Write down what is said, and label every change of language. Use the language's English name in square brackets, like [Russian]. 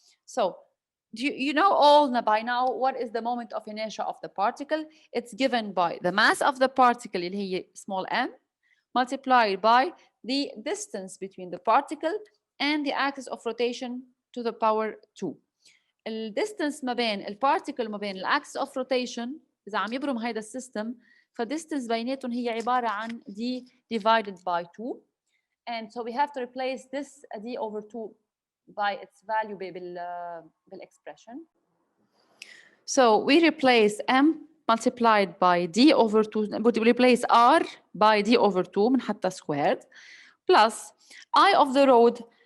[English] So you know all by now what is the moment of inertia of the particle? It's given by the mass of the particle [Arabic] اللي هي [English] small m multiplied by the distance between the particle and the axis of rotation to the power 2. [Arabic] The distance ما بين البارتيكل ما بين axis of rotation إذا عم يبرم هيدا السيستم فديستنس بيناتهم هي عبارة عن [English] d divided by 2. And so we have to replace this d over 2 by its value بالexpression. So we replace m multiplied by d over 2, we replace r by d over 2 بنحطها squared plus I of the road.